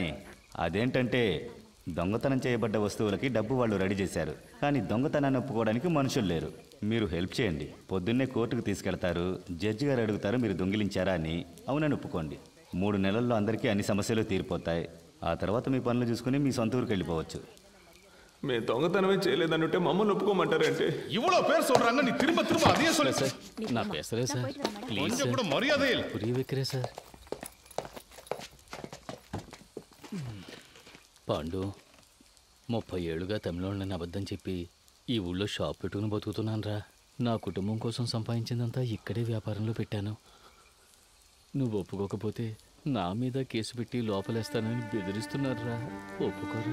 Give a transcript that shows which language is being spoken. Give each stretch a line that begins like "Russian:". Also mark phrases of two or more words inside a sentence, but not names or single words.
Telugu: అదేంటంటే దొంగతనం చేయబడ్డ వస్తువులకి డబ్బు వాళ్ళు రెడీ చేశారు, కానీ దొంగతనాన్ని ఒప్పుకోవడానికి మనుషులు లేరు. మీరు హెల్ప్ చేయండి. పొద్దున్నే కోర్టుకు తీసుకెళ్తారు, జడ్జి గారు అడుగుతారు మీరు దొంగిలించారా అని. అవునని ఒప్పుకోండి. 3 నెలల్లో అందరికీ అన్ని సమస్యలు తీరిపోతాయి. ఆ తర్వాత మీ పనులు చూసుకుని మీ సొంత ఊరికి వెళ్ళిపోవచ్చు. మేము దొంగతనమే చేయలేదనుంటే మమ్మల్ని ఒప్పుకోమంటారంటే?
Tamil: இவ்வளோ பேர் சொல்றாங்க, நீ திரும்ப திரும்ப அதையே சொல்லு.
Telugu: సార్, నా పేసరే సార్, ప్లీజ్
Tamil: கொஞ்சம் கூட மரியாதை இல்லை. புரிய வைக்கிறேன் சார்.
Telugu: పాండు 30 ఏళ్ళుగా తమిళోళ్ళని అబద్ధం చెప్పి ఈ ఊళ్ళో షాప్ పెట్టుకుని బతుకుతున్నానురా. నా కుటుంబం కోసం సంపాదించిందంతా ఇక్కడే వ్యాపారంలో పెట్టాను. నువ్వు ఒప్పుకోకపోతే నా మీద కేసు పెట్టి లోపలేస్తానని బెదిరిస్తున్నారా. ఒప్పుకోరా.